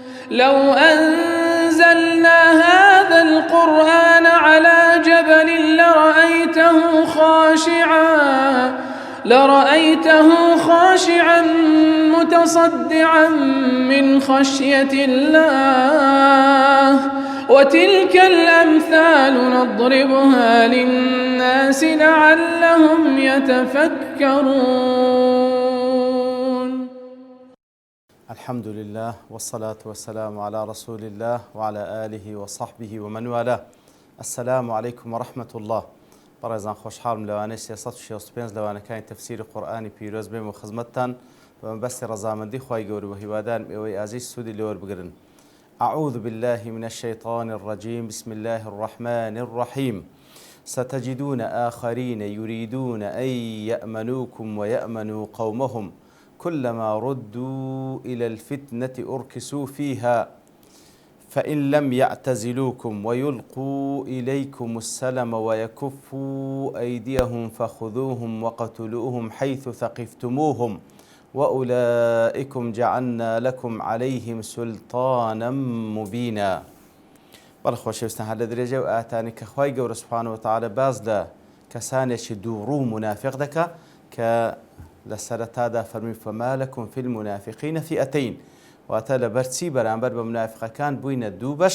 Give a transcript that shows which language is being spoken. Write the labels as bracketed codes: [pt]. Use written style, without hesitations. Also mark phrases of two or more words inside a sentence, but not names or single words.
[ar] لو أنزلنا هذا القرآن على جبل لرأيته خاشعا متصدعا من خشية الله وتلك الأمثال نضربها للناس لعلهم يتفكرون. الحمد لله والصلاة والسلام على رسول الله وعلى آله وصحبه ومن والاه. السلام عليكم ورحمة الله. [ckb] بەڕێزان خۆشحاڵم لەوانەی 365 لەوانەکانی تەفسیری قورئانی پیرۆز بێم و خزمەتتان بە مەبەستی ڕەزامەندی خوای گەورە و هیوادارم ئێوەی ئازیز سوودی لێوە بگرن. [ar] أعوذ بالله من الشيطان الرجيم بسم الله الرحمن الرحيم ستجدون آخرين يريدون أن يأمنوكم ويأمنوا قومهم كلما ردوا إلى الفتنة أركسوا فيها فإن لم يعتزلوكم ويلقوا إليكم السلم ويكفوا أيديهم فخذوهم وقتلوهم حيث ثقفتموهم وأولئكم جعلنا لكم عليهم سلطانا مبينا. [ckb] بەڵخۆشەویستان هەر لە درێژە و ئاتانی کە خوای گەورە [ar] سوبحانەهو وتەعالە [ckb] باز لە کەسانێکی دووڕوو منافق دەکا کە لە سەرەتادا فەرمی [ar] فەما لەکم فی المنافقین فئەتەین، [ckb] واتە لەبەرچی بەرامبەر بە منافقەکان بووینە دوو بەش.